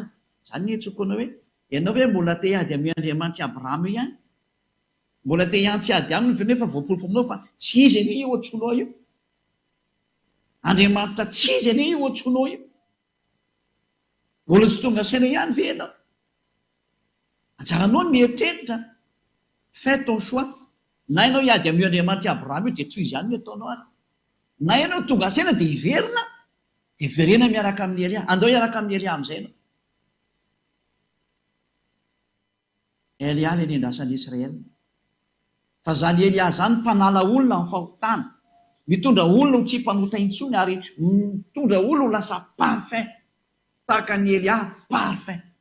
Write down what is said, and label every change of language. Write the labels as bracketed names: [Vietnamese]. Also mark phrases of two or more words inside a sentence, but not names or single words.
[Malagasy] Zany ny hetsoko anao hoe ianao hoe mbola te hiady amin'ny Andriamanitra Abrahama ihany, mbola te hiantsy ady aminy nefa voapolofo aminao fa tsy izy anie io antsoinao io. Andriamanitra tsy izy anie io antsoinao io. Mbola tsy tonga saina ihany ve ianao? Anjaranao ny mieritreritra, [French] fais ton choix. [Malagasy] Na ianao hiady amin'ny Andriamanitra Abrahama io dia tsy izy ihany no ataonao ary. Na ianao tonga saina dia hiverina, dia verena miaraka amin'ny Elia. Andao hiaraka amin'ny Elia amin'izay ianao. Elia ilay nendasan'i Israel. Fa zany Elia zany mpanala olona amin'ny fahotana, mitondra olona ho tsy mpanota intsony ary mitondra olona ho lasa parfait, tahaka ny Elia parfait.